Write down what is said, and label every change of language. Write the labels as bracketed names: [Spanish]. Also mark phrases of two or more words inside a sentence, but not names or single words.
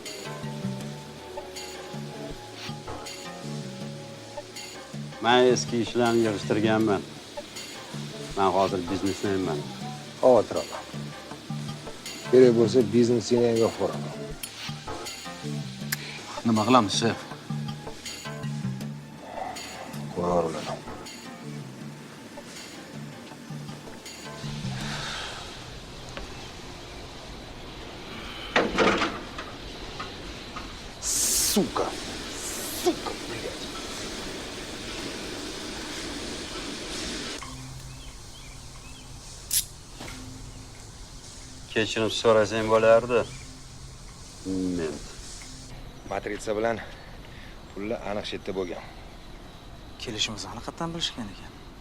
[Uzbek] Men eski ishlarni yig'ishtirganman. Men hozir biznesmenman. Xavotir olma. Kerak bo'lsa biznesini ham yo'q bo'laman. Nima qilamiz, shef? Qo'yar ularni. [Russian] Сука! Сука, блядь! [Uzbek] Kechirim so'rasang bo'lardi. Men Matrica bilan pullar aniq shetda bo'lgan. Kelishimizni haqiqatan bilishgan ekan.